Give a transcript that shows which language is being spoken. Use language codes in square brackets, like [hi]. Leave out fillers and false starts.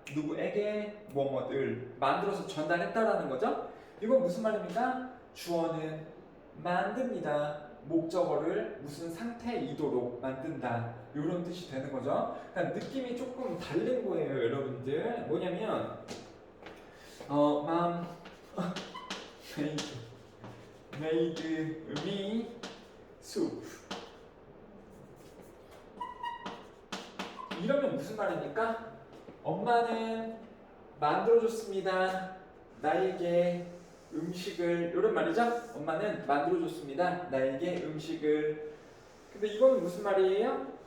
[ko] 누구에게 뭐뭐를 만들어서 전달했다라는 거죠. 이건 무슨 말입니까? 주어는 만듭니다. 목적어를 무슨 상태이도록 만든다. 이런 뜻이 되는 거죠. 그러니까 느낌이 조금 다른 거예요, 여러분들. 뭐냐면 [en] Mom made me soup. [ko] 이러면 무슨 말입니까? 엄마는 만들어줬습니다. 나에게 음식을 이런 말이죠. 엄마는 만들어줬습니다. 나에게 음식을. 근데 이건 무슨 말이에요?